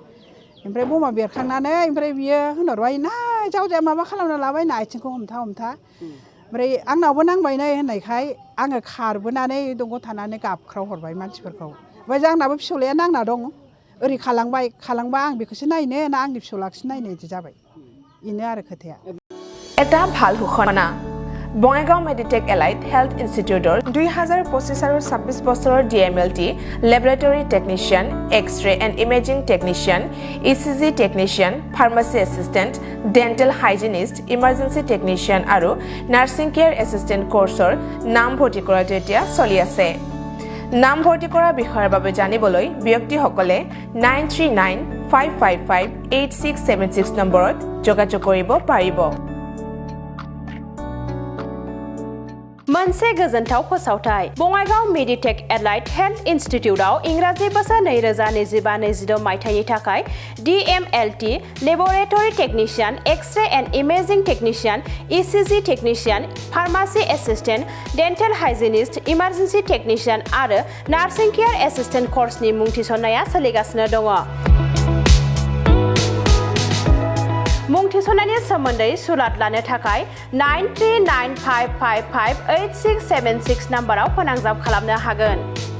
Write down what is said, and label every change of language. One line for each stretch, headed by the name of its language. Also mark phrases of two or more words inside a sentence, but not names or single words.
Bodo: ओमफ्राय बमा बेरखांनानै ओमफ्राय बियो होनहरबाय ना जावजाया माबा खालामना लाबाय ना आथिंखौ हमथा ओमफ्राय आंनावबो नांबाय नै होननायखाय आङो खारबोनानै दंग' थानानै गाबख्राव हरबाय मानसिफोरखौ ओमफ्राय आंनाबो फिसौलाया नांना दं ओरै खालांबा आं बेखौसो नायनो ना आंनि फिसौलाखौसो नायनो इदि जाबाय इनो आरो खोथाया
Assamese: এটা ভাল ঘোষণা বঙাইগাঁও মেডিটেক এলাইট হেল্থ ইনষ্টিটিউটৰ 2025 আৰু 26 বছৰৰ DMLT লেবৰেটৰী টেকনিচিয়ান এক্স-ৰে এণ্ড ইমেজিং টেকনিচিয়ান ECG টেকনিচিয়ান ফাৰ্মাচী এছিষ্টেণ্ট ডেণ্টেল হাইজিনিষ্ট ইমাৰ্জেঞ্চি টেকনিচিয়ান আৰু নাৰ্ছিং কেয়াৰ এছিষ্টেণ্ট কোৰ্চৰ নাম ভৰ্তি কৰাটো এতিয়া চলি আছে নাম ভৰ্তি কৰাৰ বিষয়ৰ বাবে জানিবলৈ ব্যক্তিসকলে 9395558676 নম্বৰত যোগাযোগ কৰিব পাৰিব
Bodo: मोनसे गोजोनथाव फोसावथाय बङाइगाव मेडिटेक एलाइट हेल्थ इन्स्टिट्यूटआव इंराजि बोसोर 2025-26 मायथाइनि थाखाय DMLT लेबोरेटरी टेक्निशियन एक्स-रे एन्ड इमेजिं टेक्निशियन ECG टेक्निशियन फार्मासी एसिस्टेंट डेन्टेल हाइजिनिस्ट इमार्जेन्सि टेक्निशियन आरो नार्सिं केयार एसिस्टेंट कोर्सनि मुं थिसननाया सोलिगासिनो दङ मुं थिसननायनि सोमोन्दै सुलाद लानो थाखाय 9395558676 नाम्बाराव फोनांजाब खालामनो हागोन